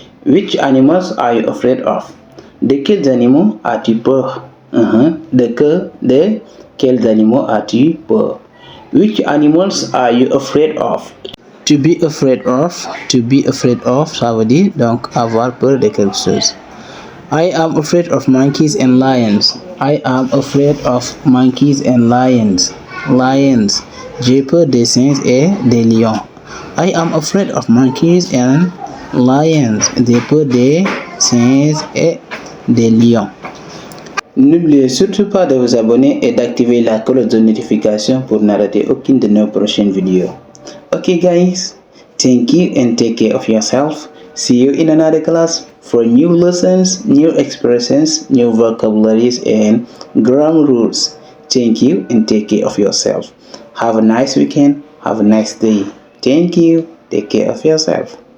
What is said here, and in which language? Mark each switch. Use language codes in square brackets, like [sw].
[en] Which animals are you afraid of? [fr] De quels animaux as-tu peur? De quels animaux as-tu peur? [en] Which animals are you afraid of? [fr] To be afraid of, ça veut dire donc avoir peur de quelque chose. [en] I am afraid of monkeys and lions. I am afraid of monkeys and lions. Lions. [fr] J'ai peur des singes et des lions. [en] I am afraid of monkeys and lions. [fr] J'ai peur des singes et des lions. N'oubliez surtout pas de vous abonner et d'activer la cloche de notification pour ne rater aucune de nos prochaines vidéos. [en] Okay guys, thank you and take care of yourself. See you in another class for new lessons, new expressions, new vocabularies and grammar rules. Thank you and take care of yourself. Have a nice weekend. Have a nice day. Thank you. Take care of yourself.